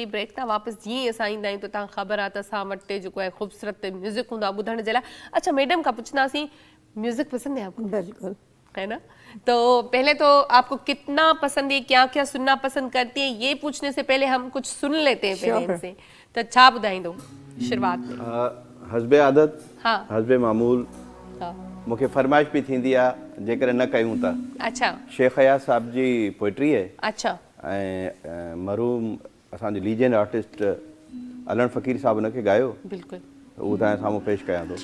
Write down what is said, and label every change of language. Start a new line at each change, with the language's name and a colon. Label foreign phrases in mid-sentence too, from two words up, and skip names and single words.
Sindhi: ब्रेक तां वापसि जीअं ई असां ईंदा आहियूं त तव्हां ख़बर आहे त असां वटि जेको आहे ख़ूबसूरत म्यूज़िक हूंदो आहे ॿुधण जे लाइ। अच्छा, मैडम खां पुछंदासीं,
Urdu: میوزک پسند ہے آپ کو? बिल्कुल, ہے نا. تو پہلے تو آپ کو کتنا پسند ہے، کیا کیا سننا پسند کرتی ہے، یہ پوچھنے سے پہلے ہم کچھ سن لیتے ہیں پہلے ان سے.
Sindhi: तो छा ॿुधाईंदो शुरुआत में? हस्बे आदत, हाँ हस्बे मामूल, हाँ, मूंखे फरमाइश भी थींदी आहे जेकर न कयूं था। अच्छा शेख हयात साहब जी पोइट्री है, अच्छा, ऐं मरहूम असांजे
English: legend artist
Sindhi: अलन फ़कीर साहब उनखे गायो, बिल्कुल उहो तव्हांजे साम्हूं पेश कयां थो।